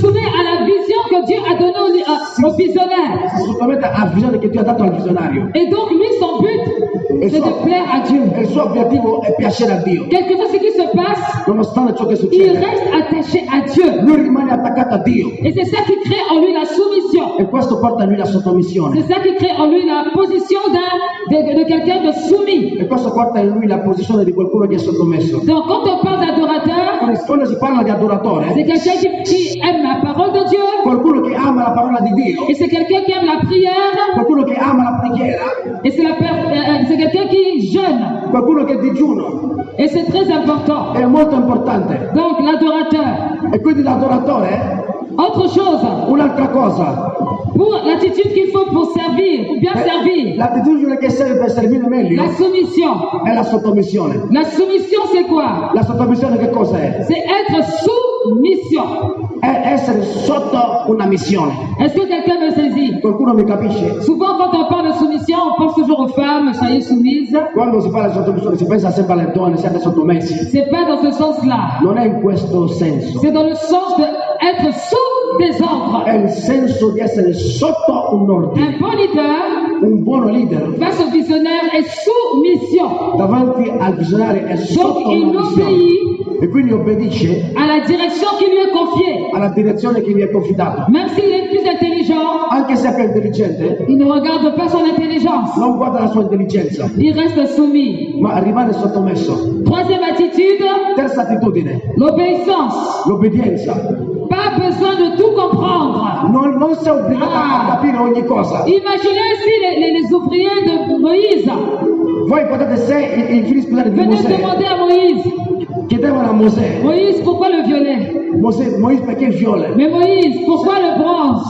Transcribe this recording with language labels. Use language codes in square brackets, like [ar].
[fr] se soumet à la vision que Dieu a donnée au visionnaire. [it] Si sottomette alla visione che Dio ha dato al visionario. [fr] Et donc lui, son but, c'est de plaire à Dieu. [it] E il suo obiettivo è piacere a Dio. [fr] Quelquefois, ce qui se passe, [it] Nonostante ciò che [fr] il [it] succede, [fr] reste attaché à Dieu. [it] lui rimane attaccato a Dio. [fr] Et c'est ça qui crée en lui la soumission. [it] E questo porta a lui la sottomissione. [fr] C'est ça qui crée en lui la position de quelqu'un de soumis. [it] E questo porta in lui la posizione di qualcuno che è sottomesso. [fr] Donc quand on parle d'adorateur, [it] Quando si parla di adoratore, [fr] c'est quelqu'un qui aime la parole de Dieu. [it] qualcuno che ama la parola di Dio, [fr] Et c'est quelqu'un qui aime la prière. [it] qualcuno che ama la preghiera, [fr] Et c'est quelqu'un qui jeûne. [it] qualcuno che digiuno. [fr] Et c'est très important. [it] È molto importante. [fr] Donc l'adorateur. [it] E quindi l'adoratore, [fr] Autre chose, [it] un'altra cosa, [fr] pour l'attitude qu'il faut pour servir, pour bien servir, [it] l'attitudine che serve per servire meglio [fr] la soumission. [it] è la sottomissione. [fr] La soumission, c'est quoi? [it] La sottomissione che cosa è? [fr] C'est être sous mission. [it] È essere sotto una missione. [fr] Est-ce que quelqu'un me saisit? [it] Qualcuno mi capisce? [fr] Souvent, quand on parle de soumission, on pense toujours aux femmes, soyez soumises. [it] Quando si parla di sottomissione si pensa sempre alle donne, siate sottomessi. [fr] C'est pas dans ce sens-là. [it] Non è in questo senso. [fr] C'est dans le sens d'être sous des ordres. [it] È il senso di essere sotto un ordine. [fr] Un bon leader [it] un buon leader [fr] face au visionnaire est sous mission. [it] davanti al visionario è sotto [fr] Donc il [it] una missione [fr] obéit [it] e quindi obbedisce [fr] à la direction qui lui est confiée. [it] alla direzione che gli è confidato. [fr] Même s'il est plus intelligent, [it] Anche se è più intelligente, [fr] il ne regarde pas son intelligence. [it] non guarda la sua intelligenza, [fr] Il reste soumis. [it] ma rimane sottomesso. [fr] Troisième attitude, [it] Terza attitudine, [fr] l'obéissance. [it] l'obbedienza. [fr] Pas besoin de tout comprendre. [it] Non sei obbligato a capire ogni cosa. [fr] Imaginez si les ouvriers de Moïse [it] Voi potete, se i figli spirituali di [fr] venaient demander à Moïse, [it] chiedevano a Mosè, [fr] Moïse, pourquoi le violet? [it] Moïse perché il viola? [fr] Mais Moïse, pourquoi le bronze?